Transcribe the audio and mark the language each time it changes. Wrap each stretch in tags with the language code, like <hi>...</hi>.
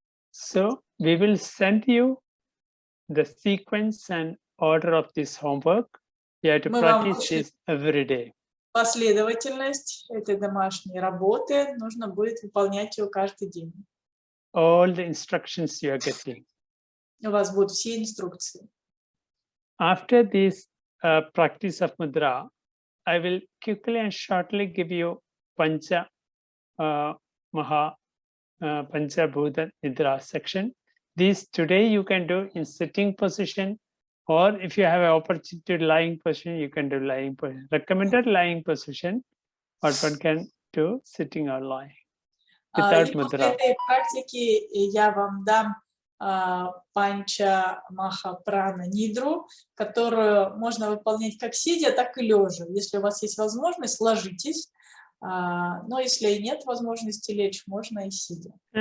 <en>So we will send you the sequence and order of this homework. You have to practice this every day.</en> <ru>Последовательность этой домашней работы нужно будет выполнять ее каждый день.</ru> <en>All the instructions you are getting.</en> <ru>У вас будут все инструкции.</ru> <en>After this practice of Mudra, I will quickly and shortly give you Pанча Pанcha Bhuta Nidra section. These today you can do in sitting position, or if you have an opportunity to lying position, you can do lying position. Recommended lying position, or one can do sitting or lying without</en> <ru>И</ru> <en>Mudra.</en> <ru>после этой практики я вам дам Панча Прана Нидру, которую можно выполнять как сидя, так и лежа. Если у вас есть возможность, ложитесь. Но если нет возможности лечь, можно и сидя.</ru>